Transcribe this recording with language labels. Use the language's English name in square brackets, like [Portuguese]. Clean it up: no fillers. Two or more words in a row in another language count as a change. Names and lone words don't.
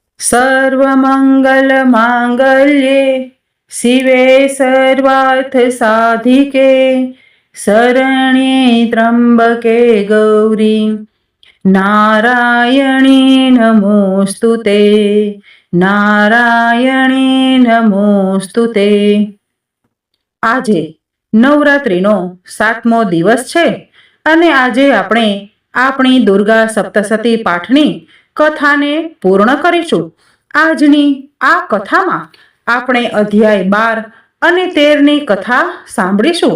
[Sanskrit] सर्वमङ्गलमाङ्गल्ये शिवे सर्वार्थसाधिके शरण्ये त्र्यम्बके गौरी नारायणी नमोस्तुते नारायणी नमोस्तुते। [Gujarati] આજે નવરાત્રિનો 7મો દિવસ છે અને આજે આપણે આપણી દુર્ગા સપ્તશતી પાઠની કથાને પૂર્ણ કરીશું। આજની આ કથામાં આપણે અધ્યાય 12 અને 13ની કથા સાંભળીશું।